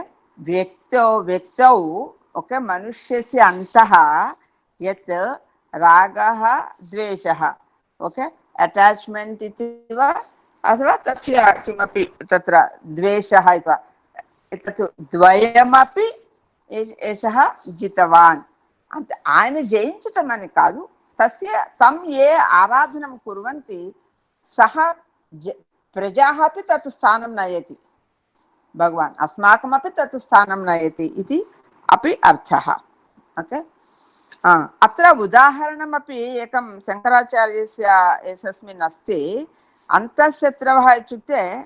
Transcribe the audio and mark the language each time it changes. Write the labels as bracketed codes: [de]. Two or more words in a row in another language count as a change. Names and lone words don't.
[sa] व्यक्तौ ओके मनुष्यस्य अन्तः यत् रागः द्वेषः ओके अटैच्मेण्ट् इति वा अथवा तस्य किमपि तत्र द्वेषः इति वा एतत् द्वयमपि एषः जितवान् అంటే [te] ఆయన జయించటం అని కాదు [sa] తం ఏ ఆరాధనం కుర్వంతి సహ ప్రజాः अपि तत् स्थानं नयति भगवान् अस्माकमपि तत् स्थानं नयति इति अपि अर्थः ओके अत्र उदाहरणमपि एकं शङ्कराचार्यस्य एकस्मिन् अस्ति अन्तःशत्रवः इत्युक्ते